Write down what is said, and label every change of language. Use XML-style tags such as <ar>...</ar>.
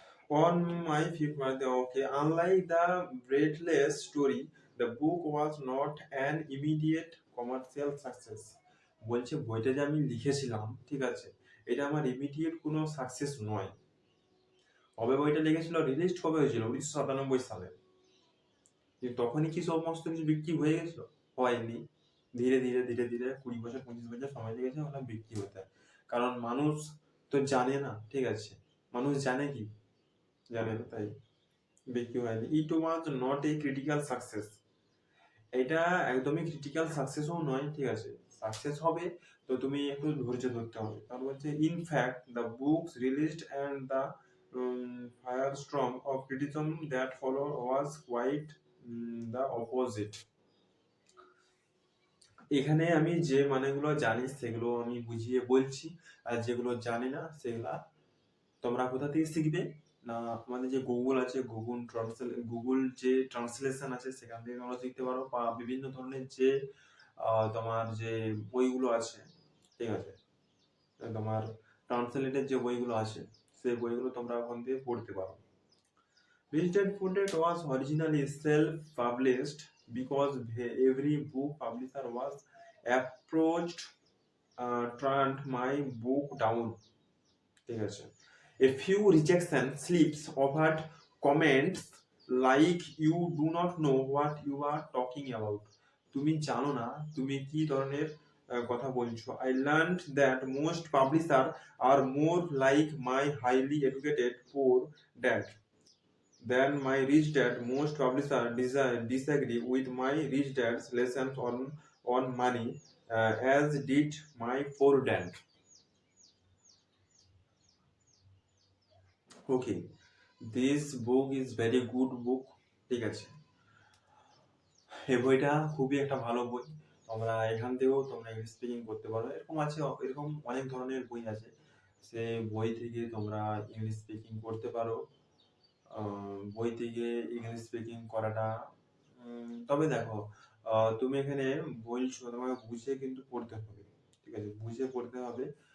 <en>On my fifth birthday, okay. Unlike the Breathless story, the book was not an immediate commercial success.</en> <bn>বলছে বইটা যে আমি লিখেছিলাম, ঠিক আছে, এটা আমার ইমিডিয়েট কোনো সাকসেস নয়। কবে বইটা লিখেছিল, রিলিজ কবে হয়েছিল? 1997 সালে। কিন্তু তখনই কি সমস্ত কিছু বিক্রি হয়ে গেছিল? হয়নি। ধীরে ধীরে ধীরে ধীরে 20 বছর 25 বছর সময় লেগেছে ওটা বিক্রি হতে। কারণ মানুষ তো জানে না, ঠিক আছে, মানুষ জানে কি, জানে না, তাই বিক্রি হয়নি।</bn> <en>It was not a critical success.</en> <bn>এটা একদমই ক্রিটিক্যাল সাকসেসও নয়, ঠিক আছে। সাকসেস হবে তো তুমি একটু ধৈর্য ধরতে হবে। কারণ হচ্ছে</bn> <en>In fact the books released and the firestorm of criticism that followed was quite the opposite.</en> <bn>এখানে আমি যে মানেগুলো জানি সেগুলো আমি বুঝিয়ে বলছি, আর যেগুলো জানি না সেগুলা তোমরা কোথা থেকে শিখবে না, আমাদের যে গুগল আছে, গুগল যে ট্রান্সলেশন আছে সেখান থেকে তোমরা শিখতে পারো, বা বিভিন্ন ধরনের যে তোমার যে বইগুলো আছে, ঠিক আছে, তোমার ট্রান্সলেটের যে বইগুলো আছে সেই বইগুলো তোমরা ওখান থেকে পড়তে পারো।</bn> <en>Rich Dad Poor Dad was originally self-published because every book publisher was approached, turned my book down,</en> <bn>ঠিক আছে।</bn> <en>A few rejection slips offered comments like you do not know what you are talking about.</en> <bn>তুমি জানো না তুমি কি ধরনের কথা বলছো।</bn> <en>I learned that most publishers are more like my highly educated poor dad than my rich dad. Most publishers disagree with my rich dad's lessons on money, as did my poor dad. Okay, this book is very good book,</en> <bn>ঠিক আছে। এই বইটা খুবই একটা ভালো বই, তোমরা এখান থেকেও তোমরা ইংলিশ স্পিকিং করতে পারো। এরকম আছে, এরকম অনেক ধরনের বই আছে, সেই বই থেকে তোমরা ইংলিশ স্পিকিং করতে পারো। বই থেকে ইংলিশ স্পিকিং করাটা। তবে দেখো, তুমি এখানে বলছো তোমাকে বুঝে কিন্তু পড়তে হবে, ঠিক আছে? বুঝে পড়তে হবে।</bn>